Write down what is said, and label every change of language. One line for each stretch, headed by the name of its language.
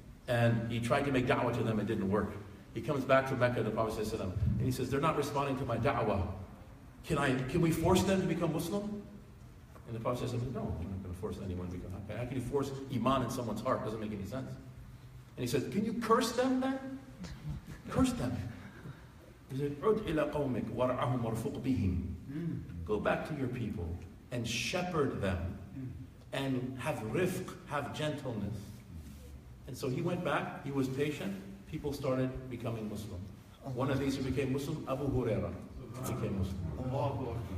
English: And he tried to make da'wah to them, it didn't work. He comes back to Mecca, the Prophet ﷺ, and he says, they're not responding to my da'wah. Can we force them to become Muslim? And the Prophet said, no, I'm not going to force anyone to become happy. How can you force iman in someone's heart? It doesn't make any sense. And he said, can you curse them then? Curse them. He said,
Arabic: عُدْ إِلَىٰ قَوْمِكَ وَرْعَهُمْ وَارْفُقْ بِهِمْ.
English: Go back to your people and shepherd them and have rifq, have gentleness. And so he went back, he was patient, people started becoming Muslim. One of these who became Muslim, Abu Hurairah, became Muslim.